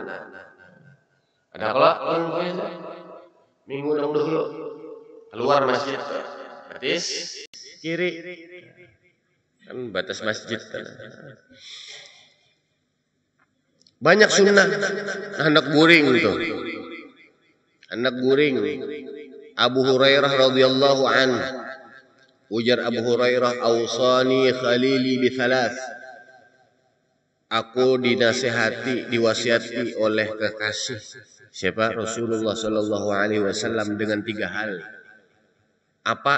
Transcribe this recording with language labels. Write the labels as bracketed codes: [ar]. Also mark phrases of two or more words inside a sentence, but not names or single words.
[bjn] Ada kalau minggu dulu keluar masjid batis kiri kan batas masjid. Banyak sunnah anak guring itu. Anak guring. Abu Hurairah [ar] radhiyallahu anhu. [bjn] Ujar Abu Hurairah, [ar] "Ausani khalili bi thalath." [bjn] Aku dinasihati, diwasiati oleh kekasih siapa? Rasulullah [ar] sallallahu alaihi wasallam [bjn] dengan 3 hal. Apa?